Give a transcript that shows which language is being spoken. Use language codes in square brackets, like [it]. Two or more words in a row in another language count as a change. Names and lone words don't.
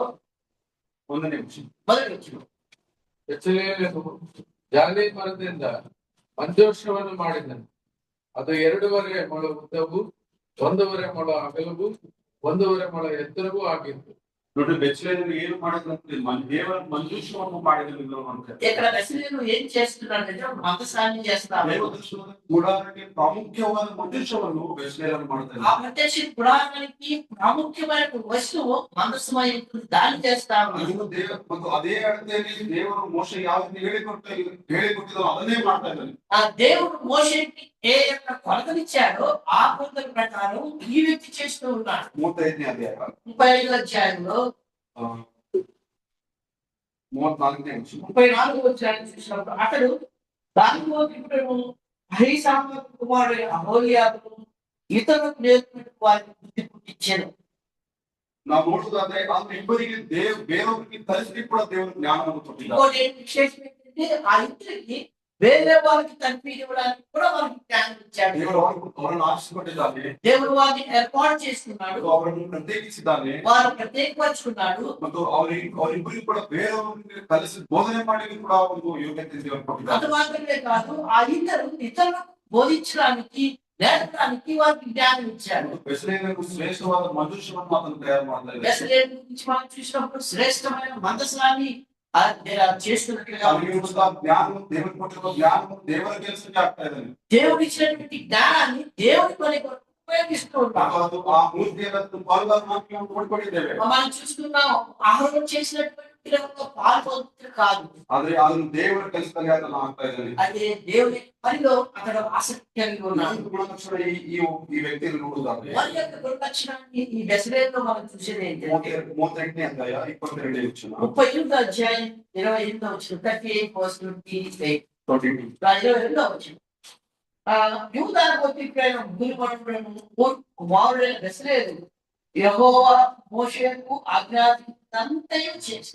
[kn] 1ನೇ ವಚನ. [te] మొదటి వచనం. [kn] ಬೆಚಲೇಲನು ಜಾಲಿ ಮರದಿಂದ ಮಂಜೂಷವನ್ನು ಮಾಡಿದನು. ಅದು 2.5 ಮೊಳ ಉದ್ದವು, 1.5 ಮೊಳ ಅಗಲವು, 1.5 ಮೊಳ ಎತ್ತರವೂ ಆಗಿತ್ತು. ನೋಡಿ, ಬೆಚ್ಚಲೇನು ಏನು ಮಾಡಿದಂತೆ ದೇವರ ಮಂಜೂಷವನ್ನು ಮಾಡಿದನು. [te] ఇక్కడ బెస్లేలు ఏం చేస్తున్నాడంటే మందసాన్ని చేస్తాడు. [kn] ದೇವದರ್ಶನದ ಗುಡಾರಕ್ಕೆ ಪ್ರಾಮುಖ್ಯವಾದ ಮಂಜೂಷವನ್ನು ಬೆಚ್ಚಲೇನು ಮಾಡ್ತಾನೆ. [te] ఆ ప్రత్యక్ష గుడారానికి ప్రాముఖ్యమైన వస్తువు మందసమై ఉంటుంది, దాన్ని చేస్తాడు. [kn] ಅದನ್ನು ಮತ್ತು ಅದೇ ಅಳತೆಯಲ್ಲಿ ದೇವರು ಮೋಶೆಗೆ ಯಾವ ಹೇಳಿಕೊಟ್ಟಿದ್ದೋ ಅದನ್ನೇ ಮಾಡ್ತಾ ಇದ್ದಾನೆ. [te] ఆ దేవుడు మోషేకి ఏ యొక్క కొలతనిచ్చాడో ఆ కొలతల ప్రకారం ఈ వ్యక్తి చేస్తూ ఉన్నాడు. 35ನೇ అధ్యాయ 35వ అధ్యాయంలో 34ನೇ వచనం. 34వ అధ్యాయం చూసినప్పుడు అతడు దానిలో అహీసాము కుమారుడు అహోలియాబును ఇతరులకు నేర్పిన వారికి బుద్ధి పుట్టించాను. [kn] ನಾವು ನೋಡುವುದಾದ್ರೆ ಅಂದ್ರೆ ಇಬ್ಬರಿಗೆ ಬೇರೆಯವರಿಗೆ ಕಲಿಸಲಿಕ್ಕೆ ಕೂಡ ದೇವರು ಜ್ಞಾನವನ್ನು ಕೊಟ್ಟಿದ್ದಾರೆ. [te] ఇంకోటి విశేషం ఏంటంటే ఆ ఇద్దరికి వేరే వాళ్ళకి కనిపించడానికి కూడా వాళ్ళకి జ్ఞానం ఇచ్చాడు. [kn] ದೇವರು ಅವರನ್ನು ಆರಿಸಿಕೊಂಡಿದ್ದಾನೆ, [te] దేవుడు వారిని ఏర్పాటు చేసుకున్నాడు, [kn] ಅವರನ್ನು ಪ್ರತ್ಯೇಕಿಸಿದ್ದಾನೆ, [te] వారు ప్రత్యేకపరుచుకున్నాడు. [kn] ಮತ್ತು ಅವರಿಬ್ಬರಿಗೂ ಕೂಡ ಬೇರೆಯವರಿಗೆ ಕಲಿಸಿ ಬೋಧನೆ ಮಾಡಲಿಕ್ಕೆ ಕೂಡ ಒಂದು ಯೋಗ್ಯತೆ ದೇವರು ಕೊಟ್ಟಿದ್ದಾರೆ. [te] అది మాత్రమే కాదు, ఆ ఇద్దరు ఇతరులకు బోధించడానికి నేర్పడానికి వారికి జ్ఞానం ఇచ్చాడు. [kn] ಬೆಸಲೇನಕ್ಕೂ ಶ್ರೇಷ್ಠವಾದ ಮನುಷ್ಯವನ್ನು ಆತನು ತಯಾರು ಮಾಡ್ತಾ ಇದ್ದಾನೆ. [te] బెస్లేలు గురించి మనం చూసినప్పుడు శ్రేష్టమైన మందసాన్ని చేస్తున్నట్లుగా [kn] ಅವನಿಗೆ ಇರುವಂತಹ ಜ್ಞಾನವು ದೇವರ ಕೊಟ್ಟಿರುವ ಜ್ಞಾನವು ದೇವರ ಕೆಲಸಕ್ಕೆ ಆಗ್ತಾ ಇದ್ದಾನೆ. [te] దేవుడు ఇచ్చినటువంటి జ్ఞానాన్ని దేవుడి పని కొరకు ఉపయోగిస్తూ ఉంటాం. [kn] ನಾವು ಅದು ಆ ಮೂರ್ತಿಯನ್ನು ಪಾಲ್ಗೊಳ್ಳುವ ನಾವು ನೋಡ್ಕೊಂಡಿದ್ದೇವೆ. [te] మనం చూస్తున్నాం ఆహారం చేసినటువంటి పాల్పొందుతారు కాదు, [kn] ಆದ್ರೆ ಅದನ್ನು ದೇವರ ಕೆಲಸದಲ್ಲಿ ಆತನು ಆಗ್ತಾ ಇದ್ದಾನೆ. [te] అదే దేవుని పనిలో అతడు ఆసక్తి కలిగి ఉన్నాడు. [kn] ಇನ್ನೊಂದು ಗುಣಲಕ್ಷಣ ಈ ವ್ಯಕ್ತಿಯಲ್ಲಿ ನೋಡುವುದಾದ್ರೆ [te] వారి యొక్క గుణలక్షణాన్ని ఈ బెస్లేల్లో మనం చూసేది ఏంటంటే [kn] 38ನೇ ಅಧ್ಯಾಯ 22ನೇ ವಚನ [te] 38వ అధ్యాయం 28వ వచనం 38:28 22. 22వ వచనం. యూదాను గోత్రీకులైన ముగ్గురు కుమారుడైన బెస్లేలు యెహోవా మోషేకు ఆజ్ఞాపించినంతయు చేశాడు.